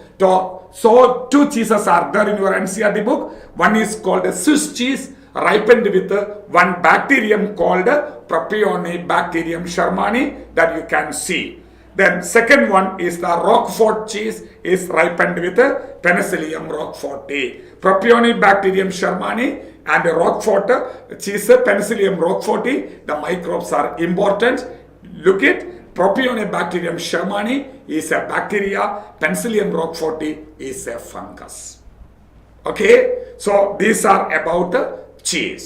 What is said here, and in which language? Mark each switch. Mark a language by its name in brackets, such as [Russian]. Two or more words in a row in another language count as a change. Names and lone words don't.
[English] So 2 cheeses are there in your NCERT book. One is called a Swiss cheese, ripened with one bacterium called Propionibacterium shermani that you can see. Then second one is the Roquefort cheese, is ripened with Penicillium roqueforti. Propionibacterium shermani and Roquefort cheese, Penicillium roqueforti, the microbes are important. Look at Propionibacterium shermani is a bacteria, Penicillium roqueforti is a fungus. Okay, so these are about the cheese.